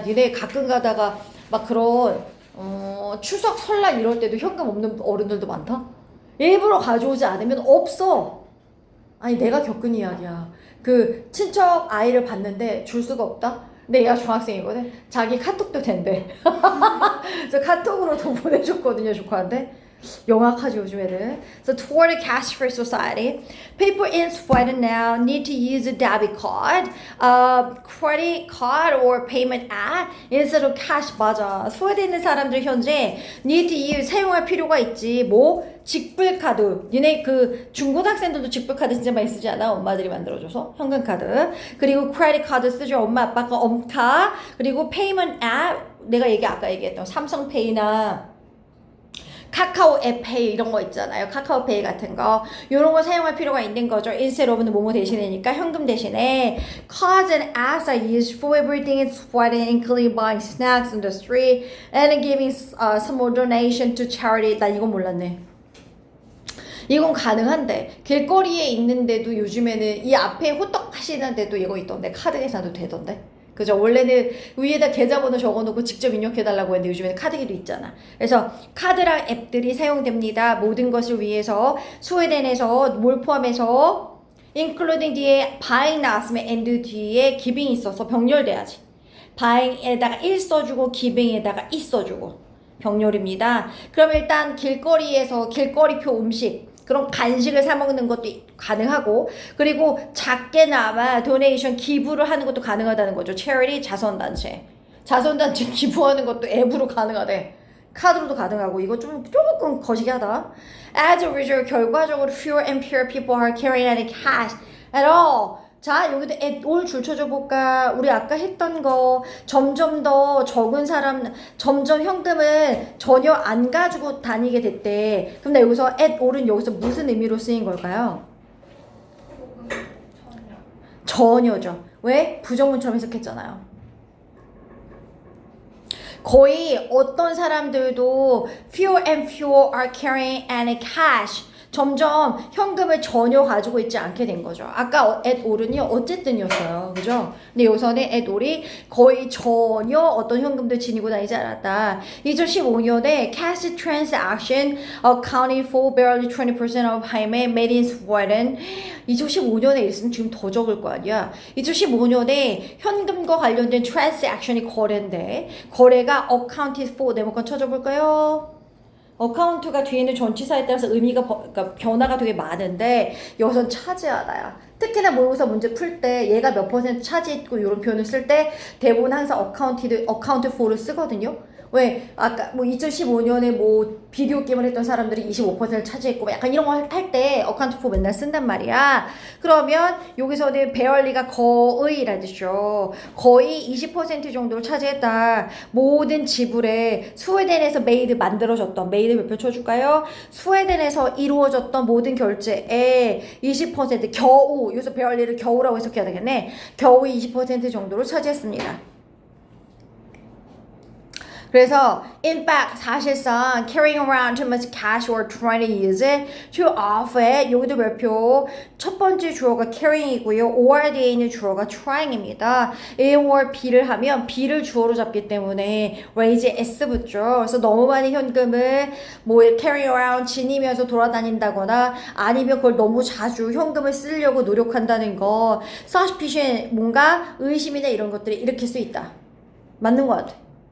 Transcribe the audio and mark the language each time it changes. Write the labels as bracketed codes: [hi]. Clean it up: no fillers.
[ko] 니네 가끔 가다가 막 그런 추석 설날 이럴 때도 현금 없는 어른들도 많다? 일부러 가져오지 않으면 없어. 아니 내가 겪은 이야기야. 그 친척 아이를 봤는데 줄 수가 없다? 근데 얘가 중학생이거든? 자기 카톡도 된대. 그래서 카톡으로 돈 보내줬거든요, 조카한테. 영악하지 요즘 애들. [en] So toward a cash-free society, people in Sweden now need to use a debit card, credit card or payment app instead of cash. [ko] 맞아. 스웨덴에 있는 사람들 현재 [en] need to use [ko] 사용할 필요가 있지. 뭐? 직불카드. 니네 그 중고등학생들도 직불카드 진짜 많이 쓰지 않아? 엄마들이 만들어줘서 현금카드. 그리고 크레딧 카드 쓰죠. 엄마 아빠가 엄카. 그리고 페이먼트 앱. 내가 아까 얘기했던 삼성페이나 카카오 앱페이 이런 거 있잖아요. 카카오페이 같은 거. 이런 거 사용할 필요가 있는 거죠. [en] instead of는 [ko] 뭐뭐 대신이니까 현금 대신에 [en] cards and apps are used for everything in Sweden, including buying snacks on the street and giving small donation to charity. [ko] 나 이거 몰랐네. 이건 가능한데 길거리에 있는데도 요즘에는 이 앞에 호떡 하시는데도 이거 있던데 카드 계산도 되던데. 그죠? 원래는 위에다 계좌번호 적어놓고 직접 입력해달라고 했는데 요즘에는 카드기도 있잖아. 그래서 카드랑 앱들이 사용됩니다. 모든 것을 위해서 스웨덴에서 뭘 포함해서 including 뒤에 buying 나왔으면 and 뒤에 giving 있어서 병렬돼야지. buying에다가 1 써주고 giving에다가 2 써주고 병렬입니다. 그럼 일단 길거리에서 길거리표 음식 그런 간식을 사 먹는 것도 가능하고 그리고 작게나마 도네이션 기부를 하는 것도 가능하다는 거죠. 체리티 자선단체 기부하는 것도 앱으로 가능하대. 카드로도 가능하고 이거 조금 거시기하다. [en] As a result [ko] 결과적으로 [en] fewer and fewer people are carrying any cash at all. [ko] 자 여기도 올 줄 쳐줘 볼까. 우리 아까 했던 거 점점 더 적은 사람 점점 현금을 전혀 안 가지고 다니게 됐대. 그럼 나 여기서 올은 여기서 무슨 의미로 쓰인 걸까요? 전혀죠. 왜? 부정문처럼 해석했잖아요. 거의 어떤 사람들도 [en] fewer and fewer are carrying any cash. [ko] 점점 현금을 전혀 가지고 있지 않게 된 거죠. 아까 at all은요 어쨌든이었어요. 그죠? 근데 여기서는 at all이 거의 전혀 어떤 현금도 지니고 다니지 않았다. [en] 2015년에 cash transaction accounted for barely 20% of payment made in Sweden. [ko] 2015년에 있으면 지금 더 적을 거 아니야. 2015년에 현금과 관련된 transaction이 거래인데 거래가 accounted for 네모칸 쳐줘볼까요? 어카운트가 뒤에 있는 전치사에 따라서 의미가 그러니까 변화가 되게 많은데 여기선 차지하다야. 특히나 모의고사 문제 풀 때 얘가 몇 퍼센트 차지했고 이런 표현을 쓸 때 대부분 항상 어카운트 for를 쓰거든요. 왜 아까 뭐 2015년에 뭐 비디오 게임을 했던 사람들이 25%를 차지했고 약간 이런 거 할 때 어카운트 for 맨날 쓴단 말이야. 그러면 여기서는 베얼리가 거의라는 뜻이죠. 거의 20% 정도를 차지했다. 모든 지불에 스웨덴에서 메이드 만들어졌던 메이드 몇 표 쳐줄까요? 스웨덴에서 이루어졌던 모든 결제에 20% 겨우 여기서 베얼리를 겨우라고 해석해야 되겠네. 겨우 20% 정도를 차지했습니다. [en] 그래서 in fact [ko] 사실상 [en] carrying around too much cash or trying to use it too often [ko] 여기도 별표 첫 번째 주어가 carrying이고요. or 뒤에 있는 주어가 trying입니다. A or B를 하면 B를 주어로 잡기 때문에 raise에 S 붙죠. 그래서 너무 많이 현금을 뭐 carry around 지니면서 돌아다닌다거나 아니면 그걸 너무 자주 현금을 쓰려고 노력한다는 거 suspicion 뭔가 의심이나 이런 것들이 일으킬 수 있다. 맞는 것 같아.